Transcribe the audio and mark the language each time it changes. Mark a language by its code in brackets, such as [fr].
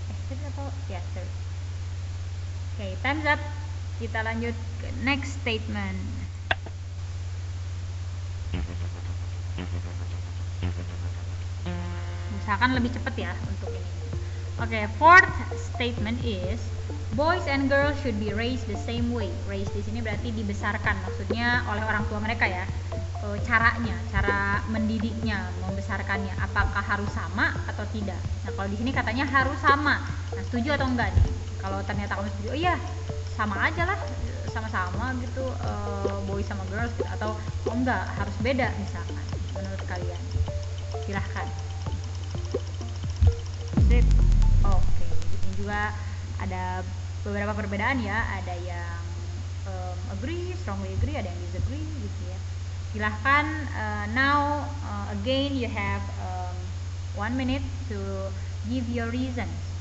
[en] Third [id] atau ya [en] third. Oke, time's up. [id] Kita lanjut ke [en] next statement. [id] Usahakan lebih cepat ya untuk ini. [en] Oke, fourth statement is boys and girls should be raised the same way. [id] Raised di sini berarti dibesarkan, maksudnya oleh orang tua mereka ya. Caranya, cara mendidiknya, membesarkannya, apakah harus sama atau tidak? Nah, kalau di sini katanya harus sama. Nah, setuju atau enggak nih? Kalau ternyata kamu setuju, oh iya, sama aja lah, sama-sama gitu, boys sama girls gitu. Atau oh enggak, harus beda misalkan, menurut kalian. Silahkan. Sip. Oke, di sini juga ada beberapa perbedaan ya, ada yang agree, strongly agree, ada yang disagree gitu ya. Silahkan, [en] now again you have 1 minute to give your reasons.